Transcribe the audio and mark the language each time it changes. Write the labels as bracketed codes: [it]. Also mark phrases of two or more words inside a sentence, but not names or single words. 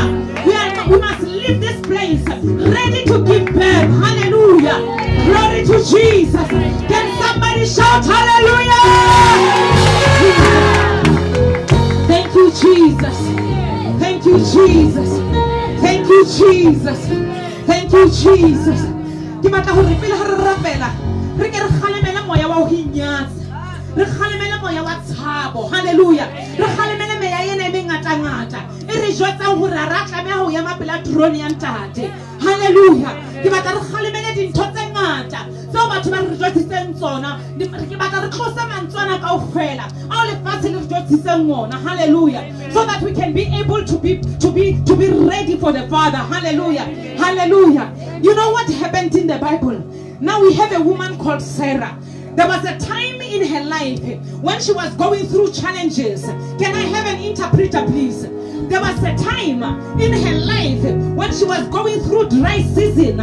[en] We must leave this place ready to give birth. Hallelujah. Glory to Jesus. Can somebody shout hallelujah? Thank you, Jesus. Thank you, Jesus. Thank you, Jesus. Thank you, Jesus. [st] Ke batla ho re pele ha re rapela re ke re khalemela moya wa ho hinyatsa re khalemela moya wa tshabo. Hallelujah. Re khalemela meya ena e mengata ngata e re jwetsa hore ra tlameha ho ya mapela drone ya ntate. Hallelujah. Ke batla re khalemela dintho tse ngata so batho ba re jwetsitseng tsona ke batla re tlosa mantswana kaofela a le fatshe le jwetsitseng ngona. Hallelujah. [en] So that we can be able to be ready for the Father. Hallelujah. Hallelujah. You know what happened in the Bible? Now we have a woman called Sarah. There was a time in her life when she was going through challenges. Can I have an interpreter, please? There was a time in her life when she was going through dry season.